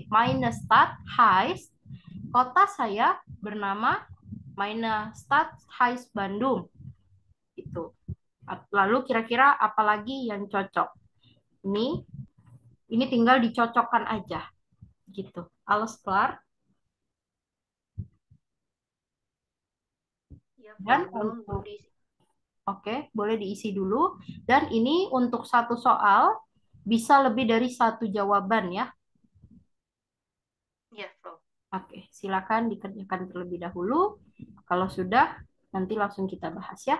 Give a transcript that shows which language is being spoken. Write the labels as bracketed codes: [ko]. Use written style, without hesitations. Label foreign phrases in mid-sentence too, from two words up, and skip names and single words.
[de] Meine Stadt heißt, [id] kota saya bernama [de] Meine Stadt heißt [id] Bandung. Itu. Lalu kira-kira apa lagi yang cocok? Ini tinggal dicocokkan aja. Gitu. [de] Alles klar? [id] Ya, Dan belum untuk diisi. Oke, boleh diisi dulu. Dan ini untuk satu soal bisa lebih dari satu jawaban ya. Ya, Prof. Oke, silakan dikerjakan terlebih dahulu. Kalau sudah, nanti langsung kita bahas ya.